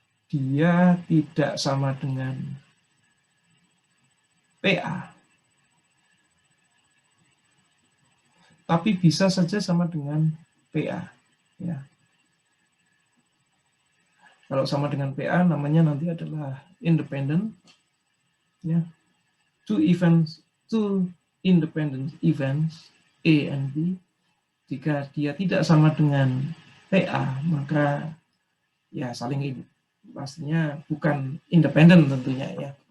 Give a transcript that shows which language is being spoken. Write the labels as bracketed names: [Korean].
[Indonesian] Dia tidak sama dengan PA. Tapi bisa saja sama dengan PA. Ya. Kalau sama dengan PA, namanya nanti adalah independent. Ya. [English] Two independent events, A and B. [Indonesian] Jika dia tidak sama dengan PA, maka ya saling pastinya bukan independen tentunya ya.